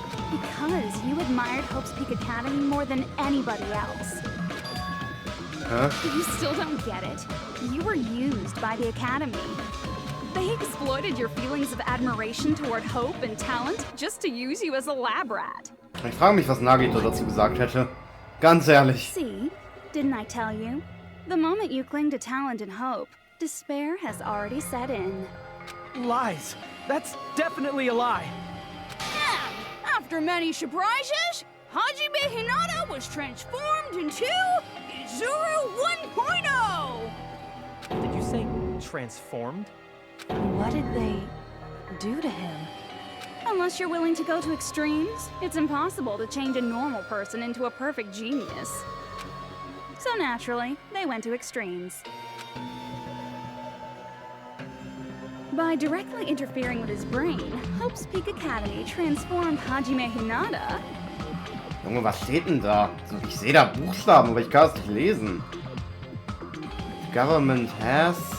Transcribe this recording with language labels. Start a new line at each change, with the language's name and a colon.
English: Because you admired Hope's Peak Academy more than anybody else. Huh? You still don't get it. You were used by the Academy. They exploited your feelings of admiration toward hope and talent just to use you as a lab rat.
German: Ich frage mich, was Nagito dazu gesagt hätte. Ganz ehrlich.
English: See? Didn't I tell you? The moment you cling to talent and hope, despair has already set in. Lies. That's definitely a lie. After many surprises, Hajime Hinata was transformed into Izuru 1.0! Did you say transformed? What did they do to him? Unless you're willing to go to extremes, it's impossible to change a normal person into a perfect genius. So naturally, they went to extremes. By directly interfering with his brain, Hope's Peak Academy transformed Hajime Hinata.
German: Junge, was steht denn da? Ich sehe da Buchstaben, aber ich kann es nicht lesen.
English: Government has